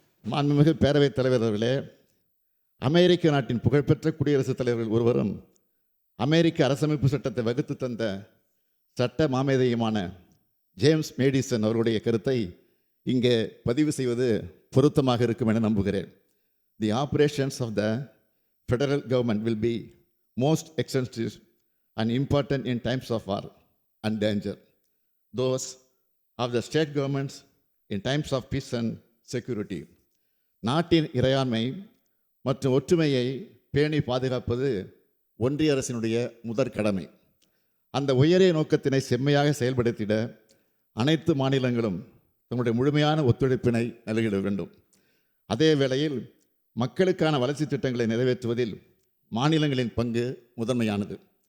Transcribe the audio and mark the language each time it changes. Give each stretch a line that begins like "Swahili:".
Tamil: மாண்புமிகு பேரவைத் தலைவர் அவர்களே, அமெரிக்க நாட்டின் புகழ்பெற்ற குடியரசுத் தலைவர்கள் ஒருவரும் அமெரிக்க அரசமைப்பு சட்டத்தை வகுத்து தந்த சட்ட மாமேதையுமான ஜேம்ஸ் மேடிசன் அவருடைய கருத்தை இங்கே பதிவு செய்வது பொருத்தமாக இருக்கும் என நம்புகிறேன்.
English: The operations of the federal government will be most extensive and important in times of war and danger. Those of the state governments in times of peace and security.
Tamil: நாட்டின் இறையாண்மை மற்றும் ஒற்றுமையை பேணி பாதுகாப்பது ஒன்றிய அரசினுடைய முதற் கடமை. அந்த உயரிய நோக்கத்தினை செம்மையாக செயல்படுத்திட அனைத்து மாநிலங்களும் தங்களுடைய முழுமையான ஒத்துழைப்பினை நல்கிட வேண்டும். அதே வேளையில் மக்களுக்கான வளர்ச்சி திட்டங்களை நிறைவேற்றுவதில் மாநிலங்களின் பங்கு முதன்மையானது.